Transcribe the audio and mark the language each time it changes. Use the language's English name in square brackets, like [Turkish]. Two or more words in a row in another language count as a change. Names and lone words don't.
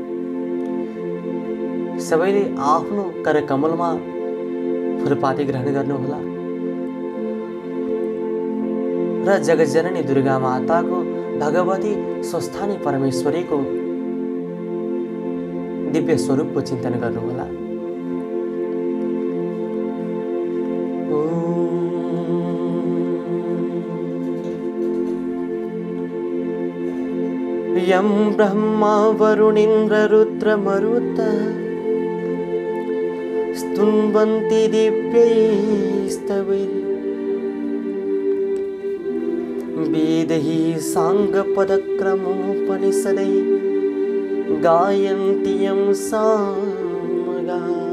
[Nepali] सबैले आफ्नो कर कमलमा फूलपाती ग्रहण गर्नुहोला र जगज्जननी दुर्गा माताको भगवती स्वस्थानी परमेश्वरीको दिव्य स्वरूपको चिन्तन गर्नुहोला। [Sanskrit] यं ब्रह्मा वरुणेन्द्र रुद्र मरुतः स्तुन्वन्ति दिव्यैस्तवैः वेदैः साङ्गपदक्रमोपनिषदैः गायन्ति यं सामगाः।